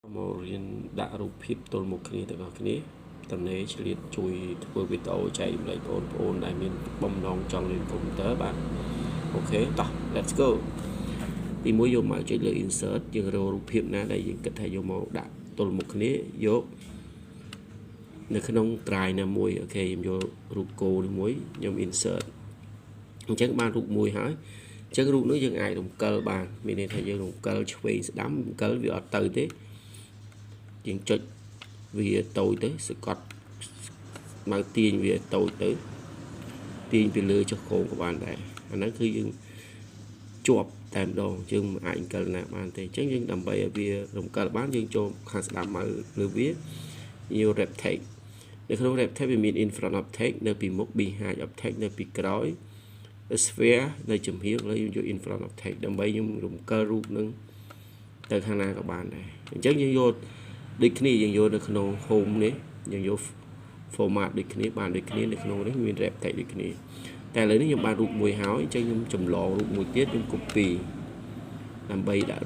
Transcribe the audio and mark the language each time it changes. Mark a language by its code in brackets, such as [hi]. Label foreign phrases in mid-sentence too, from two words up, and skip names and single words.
[km] មករៀនដាក់រូបភាពទល់មុខគ្នាទាំងអស់គ្នាតំណេឆ្លៀតជួយធ្វើវីដេអូចែកម្លែកបងប្អូនដែលមានបំណងចង់រៀនកុំព្យូទ័របាទអូខេតោះ [en] let's go [km] ទីមួយយកមកចុចលើ insert យើងរករូបភាពណាដែលយើងគិតថាយកមកដាក់ទល់មុខគ្នាយកនៅក្នុង drive ណាមួយអូខេខ្ញុំយករូបគោនេះមួយខ្ញុំ insert អញ្ចឹងបានរូបមួយហើយអញ្ចឹងរូបនោះយើងអាចរំកិលបានមានន័យថាយើងរំកិលឆ្វេង ស្ដាំរំកិលវាអត់ទៅទេយើងចុចវាតូចទៅសកត់មកទាញវាតូចទៅទាញពីលើចុះកោងក៏បានដែរអាហ្នឹងគឺយើងជាប់តែម្ដងយើងមិនអាចរំកិលណាបានទេអញ្ចឹងយើងដើម្បីឲ្យវារំកិលបានយើងចូលខាងស្ដាំមកលើវាយក [en] wrap text [km] នៅក្នុង [en] wrap text [km] វាមាន [en] in front of text [km] នៅពីមុខ [en] behind of text [km] នៅពីក្រោយ sphere នៅចំហៀងលើយើងយក [en] in front of text [km] ដើម្បីខ្ញុំរំកិលរូបនឹងទៅខាងណាក៏បានដែរអញ្ចឹងយើងយកដូចគ្នាយើងយកនៅក្នុង home នេះយើងយក format ដូចគ្នា បានដូចគ្នានៅក្នុងនេះមាន [en] wrap text [km] ដូចគ្នាតែឥឡូវនេះខ្ញុំបានរូបមួយហើយអញ្ចឹងខ្ញុំចម្លងរូបមួយទៀតខ្ញុំ copy ដើម្បីដាក់